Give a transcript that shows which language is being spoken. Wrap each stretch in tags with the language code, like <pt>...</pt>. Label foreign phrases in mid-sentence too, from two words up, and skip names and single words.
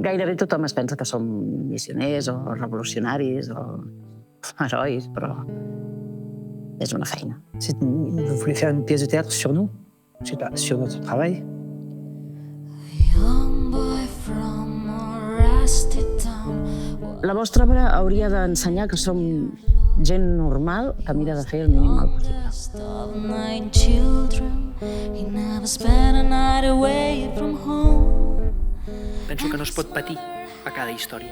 <ca>Gairebé tothom es pensa que som missioners o revolucionaris o herois, però és una feina.</ca> <fr>Vous voulez faire une pièce de théâtre sur nous? Je sais pas, sur notre travail?</fr> <ca>La vostra obra hauria d'ensenyar que som gent normal que mira de fer el mínim mal possible. Penso que no es pot patir a cada història.</ca>